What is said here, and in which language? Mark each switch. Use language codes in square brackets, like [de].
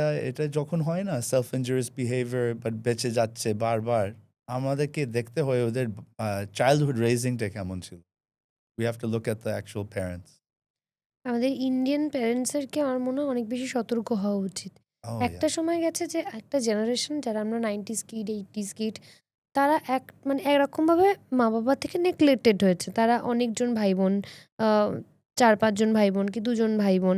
[bn] এটা যখন হয় না [en] self injurious behaviour, [bn] বাট বেঁচে যাচ্ছে বারবার, আমাদেরকে দেখতে হয় ওদের চাইল্ডহুড রেজিংটা কেমন ছিল। [en] We have to look at the actual parents. [bn] আমাদের ইন্ডিয়ান প্যারেন্টসেরকে আমার মনে হয় অনেক বেশি সতর্ক হওয়া উচিত। Oh একটা yeah, সময় গেছে যে একটা জেনারেশন যারা আমরা 90s কিড 80s কিড, তারা মানে একরকমভাবে মা বাবা থেকে নেগলেক্টেড হয়েছে। তারা অনেকজন ভাই বোন, 4-5 জন ভাই বোন কি 2 জন ভাই বোন,